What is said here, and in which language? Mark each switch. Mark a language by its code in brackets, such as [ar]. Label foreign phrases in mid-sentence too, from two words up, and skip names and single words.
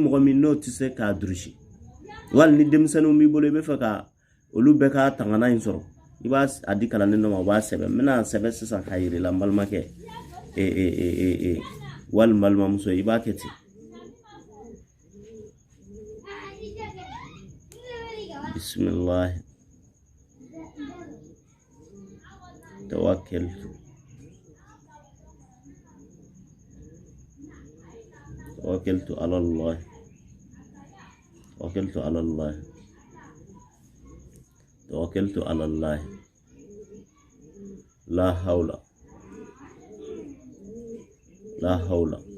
[bm] mɔgɔ min n'o tɛ se k'a durusi wali ni denmisɛnninw b'i bolo i bɛ fɛ ka olu bɛɛ ka tangana in sɔrɔ i b'a a di kalanden dɔ ma o b'a sɛbɛn n bɛna sɛbɛn sisan k'a yir'i la n balimakɛ wali n balimamuso i b'a kɛ ten [ar] بسم الله توكلت على الله توكلت على الله لا حول